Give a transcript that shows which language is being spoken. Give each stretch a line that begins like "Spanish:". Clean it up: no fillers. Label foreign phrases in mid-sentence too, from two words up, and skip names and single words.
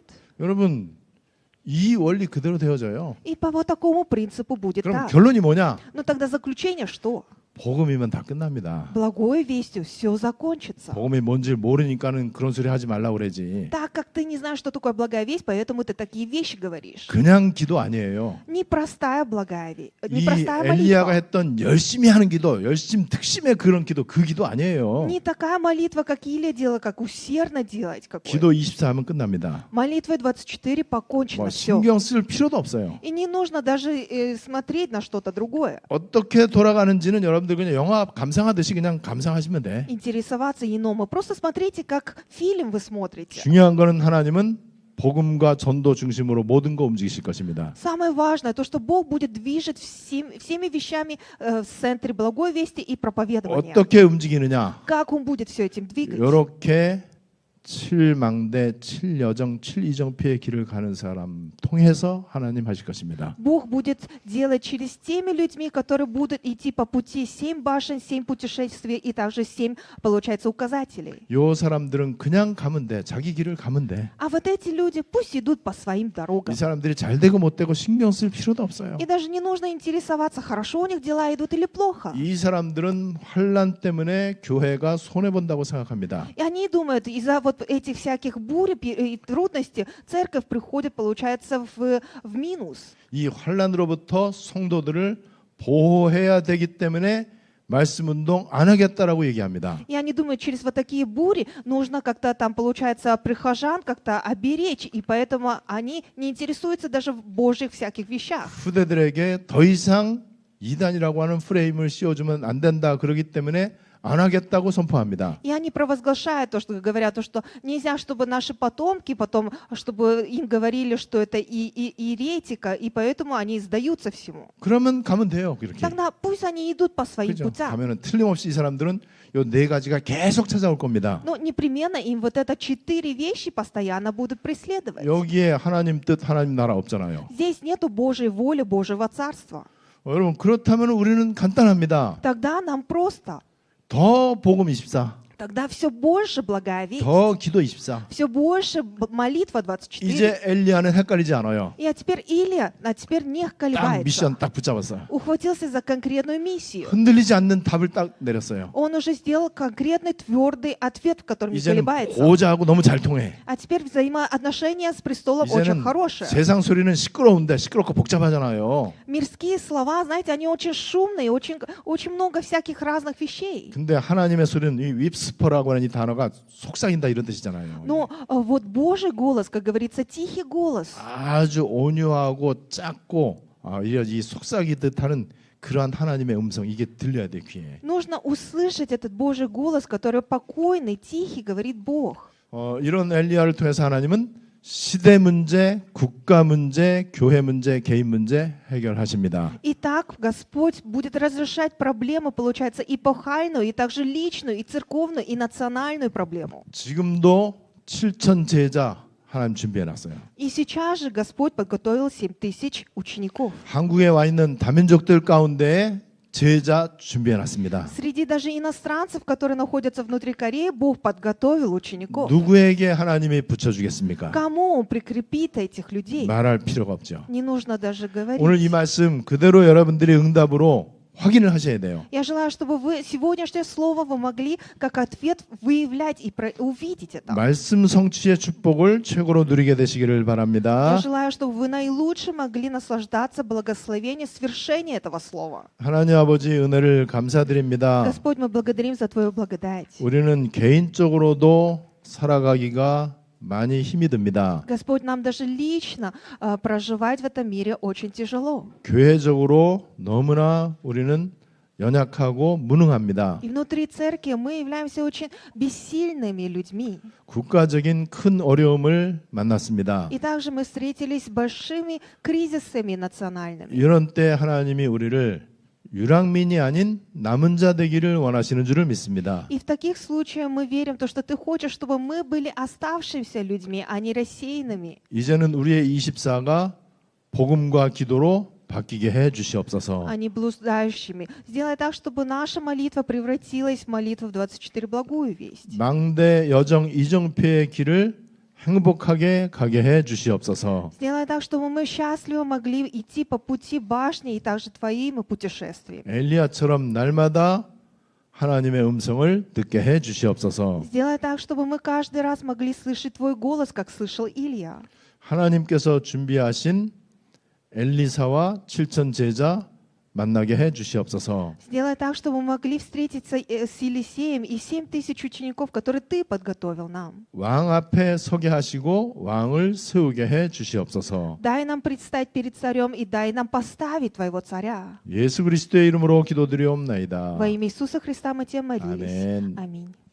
Korean: 여러분 이 원리 그대로 되어져요.
Russian: И по вот такому принципу будет
Korean: 그럼
Russian: так.
Korean: 결론이 뭐냐?
Russian: Но тогда заключение что?
Korean: 복음이면 다 끝납니다.
Russian: Благой вестью все закончится.
Korean: 복음이 뭔지 모르니까는 그런 소리 하지 말라 그러지.
Russian: Так как ты не знаешь, что такое благая весть, поэтому ты такие вещи говоришь.
Korean: 그냥 기도 아니에요.
Russian: Непростая благая весть,
Korean: 이
Russian: непростая
Korean: 엘리야가
Russian: молитва.
Korean: 했던 열심히 하는 기도, 열심 특심의 그런 기도, 그 기도 아니에요.
Russian: Не такая молитва, как Илия делала, как усердно делать.
Korean: 기도 24 하면 끝납니다.
Russian: Молитвой 24 покончено
Korean: 뭐
Russian: все.
Korean: 신경 쓸 필요도 없어요.
Russian: И не нужно даже смотреть на что-то другое.
Korean: 어떻게 돌아가는지는 여러분들 그냥 영화 감상하듯이 그냥 감상하시면 돼.
Russian: Интересоваться иному. Просто смотрите, как фильм вы смотрите.
Korean: 중요한 거는 하나님은 복음과 전도 중심으로 모든 거 움직이실 것입니다.
Russian: Самое важное, то, что Бог будет движет всеми вещами в центре благой вести и проповедования.
Korean: 어떻게 움직이느냐?
Russian: Как Он будет все этим двигать?
Korean: 이렇게 7망대, 7여정, 7이정 피의 길을 가는 사람 통해서 하나님 하실 것입니다.
Russian: Бог будет делать через теми людьми, которые будут идти по пути 7 башен, 7 путешествий и также 7, получается, указателей.
Korean: 요 사람들은 그냥 가면 돼. 자기 길을 가면 돼.
Russian: А вот эти люди пусть идут по своим
Korean: 이
Russian: дорогам.
Korean: 사람들이 잘 되고 못 되고 신경 쓸 필요도 없어요.
Russian: И даже не нужно интересоваться, хорошо у них дела идут или плохо.
Korean: 이 사람들은 환란 때문에 교회가 손해 본다고 생각합니다.
Russian: И они думают, из-за вот этих всяких бурь и трудностей церковь приходит, получается, в минус.
Korean: 이 환란으로부터 성도들을 보호해야 되기 때문에 말씀 운동 안 하겠다라고 얘기합니다.
Russian: И они думают, через вот такие бури нужно как-то там, получается, прихожан как-то оберечь, и поэтому они не интересуются даже в Божьих всяких вещах.
Korean: 후대들에게 더 이상 이단이라고 하는 프레임을 씌워주면 안 된다. 그러기 때문에 안 하겠다고 선포합니다.
Russian: И они провозглашают то, что говорят, то, что нельзя, чтобы наши потомки потом, чтобы им говорили, что это и еретика, и поэтому они сдаются всему.
Korean: 그러면 가면 돼요. 그렇게.
Russian: Тогда пусть они идут по своим
Korean: 그죠?
Russian: путям.
Korean: 가면은 틀림없이 이 사람들은 요 네 가지가 계속 찾아올 겁니다.
Russian: Но непременно им вот это 4 вещи постоянно будут преследовать.
Korean: 여기에 하나님 뜻, 하나님 나라 없잖아요.
Russian: Здесь нету Божьей воли, Божьего Царства.
Korean: 여러분 그렇다면 우리는 간단합니다.
Russian: Тогда нам просто,
Korean: 더 복음 24,
Russian: тогда все больше благая весть,
Korean: 더 기도 24.
Russian: все больше молитва 24.
Korean: 이제 엘리야는 헷갈리지 않아요.
Russian: И теперь Илия, теперь не
Korean: 딱
Russian: колебается.
Korean: 미션 딱 붙잡았어요.
Russian: Ухватился за конкретную миссию.
Korean: 흔들리지 않는 답을 딱 내렸어요.
Russian: Он уже сделал конкретный твердый ответ, в котором не
Korean: 이제는
Russian: колебается.
Korean: 고자하고 너무 잘 통해.
Russian: А теперь взаимоотношения с престолом очень
Korean: 이제는
Russian: хорошие.
Korean: 세상 소리는 시끄러운데 시끄럽고 복잡하잖아요.
Russian: Мирские слова, знаете, они очень шумные, очень много всяких разных вещей.
Korean: 근데 하나님의 소리는 이 윕스퍼라고 하는 이 단어가 속삭인다 이런 뜻이잖아요.
Russian: Но вот Божий голос, как говорится, тихий голос,
Korean: 아주 온유하고 작고 이 속삭이듯 하는 그러한 하나님의 음성 이게 들려야 돼 귀에.
Russian: нужно услышать этот Божий голос, который покойный, тихий, говорит Бог.
Korean: 이런 엘리야를 통해서 하나님은 시대 문제, 국가 문제, 교회 문제, 개인 문제 해결하십니다.
Russian: Итак, Господь будет разрешать проблемы, получается, эпохальную, и также личную, и церковную, и национальную проблему.
Korean: 지금도 7천 제자 하나님 준비해 놨어요.
Russian: И сейчас же Господь подготовил 7000 учеников.
Korean: 한국에 와 있는 다민족들 가운데 제자 준비해 놨습니다.
Russian: Среди даже иностранцев, которые находятся внутри Кореи, Бог подготовил учеников.
Korean: 누구에게 하나님이 붙여주겠습니까?
Russian: Кому Он прикрепит этих людей?
Korean: 말할 필요가 없죠.
Russian: Не нужно даже говорить.
Korean: 오늘 이 말씀 그대로 여러분들이 응답으로 확인을 하셔야 돼요.
Russian: Я желаю, чтобы вы сегодняшнее слово вы могли как ответ выявлять и увидеть это.
Korean: 말씀 성취의 축복을 최고로 누리게 되시기를
Russian: Я
Korean: 바랍니다.
Russian: желаю, чтобы вы наилучше могли наслаждаться благословением свершения этого слова.
Korean: 하나님 아버지 은혜를 감사드립니다.
Russian: Господь, мы благодарим за Твою благодать.
Korean: 우리는 개인적으로도 살아가기가 많이 힘이 듭니다.
Russian: Господь, нам даже лично проживать в этом мире очень тяжело.
Korean: 교회적으로 너무나 우리는 연약하고 무능합니다.
Russian: И внутри церкви мы являемся очень бессильными людьми.
Korean: 국가적인 큰 어려움을 만났습니다.
Russian: И также мы встретились с большими кризисами национальными.
Korean: 이런 때 하나님이 우리를 유랑민이 아닌 남은 자 되기를 원하시는 줄을 믿습니다.
Russian: И в таких случаях мы верим в то, что Ты хочешь, чтобы мы были оставшимися людьми, а не рассеянными.
Korean: 이제는 우리의 24가 복음과 기도로 바뀌게 해 주시옵소서.
Russian: А не блуждающими. Сделай так, чтобы наша молитва превратилась в молитву в 24 благую весть.
Korean: 망대 여정 이정표의 길을 행복하게 가게 해 주시옵소서.
Russian: Сделай так, чтобы мы счастливо могли идти по пути башни и также Твоими путешествиями.
Korean: 엘리야처럼 날마다 하나님의 음성을 듣게 해 주시옵소서.
Russian: Сделай так, чтобы мы каждый раз могли слышать Твой голос, как слышал Илья.
Korean: 하나님께서 준비하신 엘리사와 7천 제자 만나게 해 주시옵소서.
Russian: Сделай так, чтобы мы могли встретиться с Елисеем и 7000 учеников, которые Ты подготовил нам.
Korean: 왕 앞에 서게 하시고 왕을 세우게 해 주시옵소서.
Russian: Дай нам предстать перед царем и дай нам поставить Твоего царя.
Korean: 예수 그리스도의 이름으로 기도드리옵나이다.
Russian: Во имя Иисуса Христа мы Тебя молились.
Korean: 아멘.
Russian: Аминь.